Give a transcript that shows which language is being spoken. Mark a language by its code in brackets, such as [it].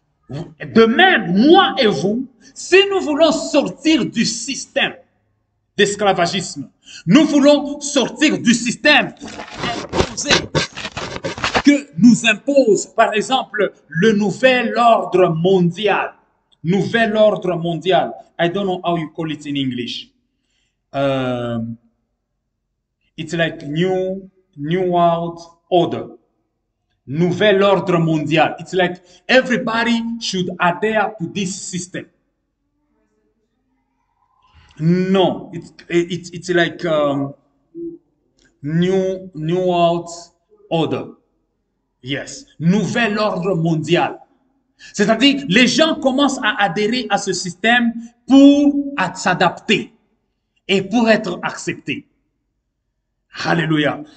[fr] De même, moi et vous, si nous voulons sortir du système d'esclavagisme, nous voulons sortir du système imposé que nous impose, par exemple, le nouvel ordre mondial. Nouvel ordre mondial. [en] I don't know how you call it in English. It's like new world order. Nouvel ordre mondial. It's like everybody should adhere to this system. No, it's like new world order. [fr] Yes, nouvel ordre mondial. C'est-à-dire, les gens commencent à adhérer à ce système pour s'adapter et pour être acceptés. Alléluia.